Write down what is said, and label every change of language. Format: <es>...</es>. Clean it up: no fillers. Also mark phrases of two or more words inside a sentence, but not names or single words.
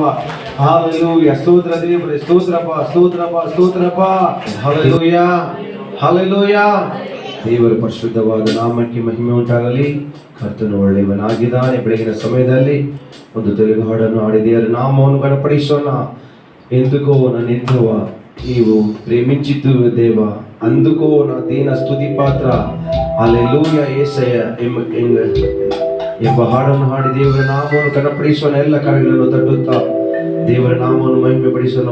<kn>ಹಾಲೆಲೂಯಾ. ಸ್ತೋತ್ರ ದೇವರೇ, ಸ್ತೋತ್ರಪ್ಪ, ಸ್ತೋತ್ರಪ್ಪ, ಸ್ತೋತ್ರಪ್ಪ. ಹಾಲೆಲೂಯಾ, ಹಾಲೆಲೂಯಾ. ದೇವರ ಪರಿಶುದ್ಧವಾದ ನಾಮಕ್ಕೆ ಮಹಿಮೆ ಉಂಟಾಗಲಿ. ಕರ್ತನು ಒಳ್ಳೆಯವನಾಗಿದ್ದಾನೆ. ಬೆಳಗಿನ ಸಮಯದಲ್ಲಿ ಒಂದು ತೆಲುಗು ಹಾಡನ್ನು ಹಾಡಿ ದೇವರ ನಾಮವನ್ನು ಗಣಪಡಿಸೋಣ.</kn> <te>ఎందుకో నన్నెందువ నీవు ప్రేమించితు దేవ, అందుకో నా దీన స్తుతి ಪಾತ್ರ.</te> <kn>ಹಲ್ಲೆಲೂಯಾ ಯೇಸಯ್ಯ ಎಂಬ ಹಾಡನ್ನು ಹಾಡಿ ದೇವರ ನಾಮವನ್ನು ಗಣಪಡಿಸೋಣ. ಎಲ್ಲ ಕರಗಳನ್ನು ತಟ್ಟುತ್ತಾ ದೇವರ ನಾಮವನ್ನು ಮಹಿಮೆ ಪಡಿಸೋಣ.</kn>